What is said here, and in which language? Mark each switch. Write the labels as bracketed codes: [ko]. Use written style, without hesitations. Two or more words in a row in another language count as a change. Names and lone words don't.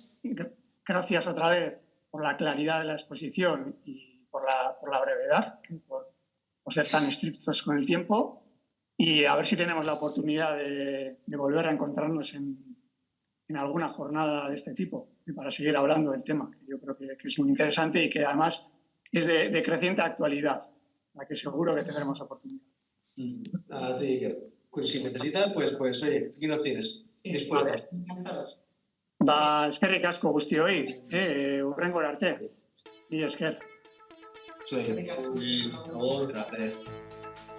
[es] Gracias otra vez por la claridad de la exposición y por la brevedad, por ser tan estrictos con el tiempo, y a ver si tenemos la oportunidad de volver a encontrarnos en alguna jornada de este tipo, para seguir hablando del tema, que yo creo que es muy interesante y que además es de creciente actualidad, la que seguro que tendremos oportunidad. A ti, Iker. Si necesitas, pues oye, aquí lo tienes. Sí, dispuesto. Encantados. [eu] Eskerrik asko guztioi, hurrengora arte. Mila esker. [es] Sí. Por favor, Gracias.